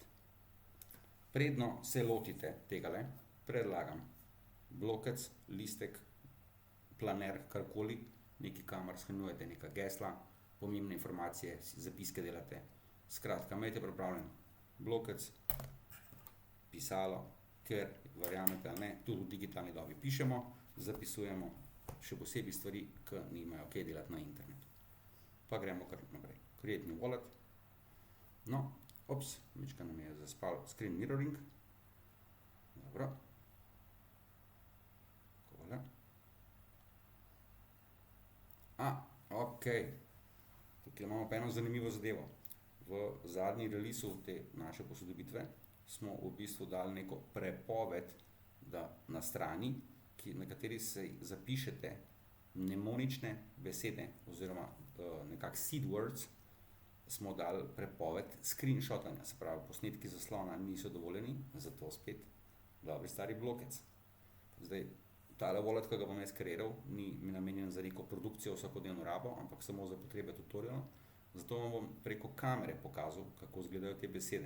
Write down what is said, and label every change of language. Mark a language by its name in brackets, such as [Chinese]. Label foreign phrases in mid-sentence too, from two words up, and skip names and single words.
[Slovenian] Predno se lotite tegale, predlagam blokec, listek, planer, karkoli, nekaj kamar shranjujete, neka gesla, pomembne informacije, zapiske delate. Skratka, imejte pripravljen blokec, pisalo, ker verjamete ali ne, tudi v digitalni dobi pišemo, zapisujemo, še posebej stvari, ki nimajo kaj delati na internetu. Pa gremo kar naprej. [English] Create new wallet. [Slovenian] No, mička nam je zaspal [English] screen mirroring. [Slovenian] Dobro. Takole. Ok. Tukaj imamo pa eno zanimivo zadevo. V zadnji releasu te naše posodobitve smo v bistvu dali neko prepoved, da na strani, na kateri se zapišete mnemonične besede oziroma nekak [English] seed words, [Slovenian] smo dali prepoved screenshotanja, se pravi, posnetki zaslona niso dovoljeni, zato spet dobri stari blokec. Zdaj, tale wallet, ki ga bom jaz kreiral, ni namenjen za neko produkcijo vsakodnevno rabo, ampak samo za potrebe tutoriala, zato vam bom preko kamere pokazal, kako izgledajo te besede.